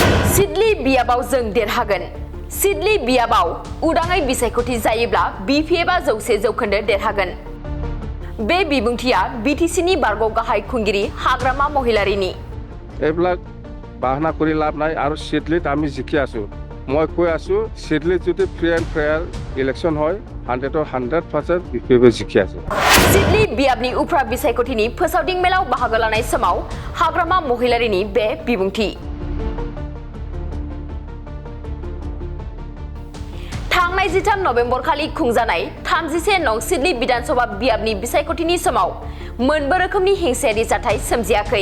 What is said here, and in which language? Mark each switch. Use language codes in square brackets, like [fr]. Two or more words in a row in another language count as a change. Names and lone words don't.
[brx] सिडली बियाबाव जों देरहागोन। सिडली बियाबाव उदाङै बिसायख'थि जायोब्ला BPFआ 100% देरहागोन। बे बिबुंथिया BTCनि बारग' गाहाय खुंगिरि हाग्रामा महिलारीनि। [as] এইবিলাক বাহানা কৰি লাভ নাই আৰু সিডলিত আমি জিকি আছো। মই কৈ আছো সিডলিত যদি [en] free and fair election [as] হয় 100% BPF জিকি আছে। [brx] सिडली बियाबनि उफ्रा बिसायख'थिनि फोसावदिं मेलाव बाहागो लानाय समाव हाग्रामा महिलारीनि बे बिबुंथि। थांनाय 13 नबेम्बर खालि खुंजानाय 31 नं सिडली विधानसभा बियाबनि बिसायख'थिनि समाव मोनबो रोखोमनि हिंसायारि जाथाय सोमजियाखै।